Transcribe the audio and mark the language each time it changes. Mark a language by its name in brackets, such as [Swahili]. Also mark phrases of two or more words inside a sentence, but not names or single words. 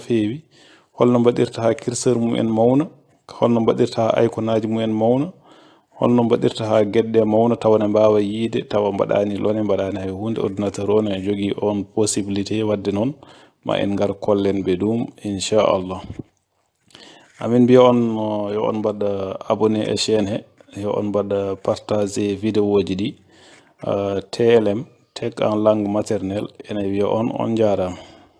[Fula] feewi holno mbaɗirta ha curseur mum en mawna holno mbaɗirta ha icon aji mum en mawna holno mbaɗirta ha gueɗɗe mawna tawa ne mbawa yiide tawa mbaɗani lone mbaɗani hay hunde ordinateur o ne jogui on possibilité wadde noon ma en gar kollen ɓe ɗum inchallah amin mbiya on yo on mbaɗa abonné e chaîne he yo on mbaɗa partager vidéo ji ɗi TLM Tech [French] en langue maternelle [Fula] ene wiya on jarama.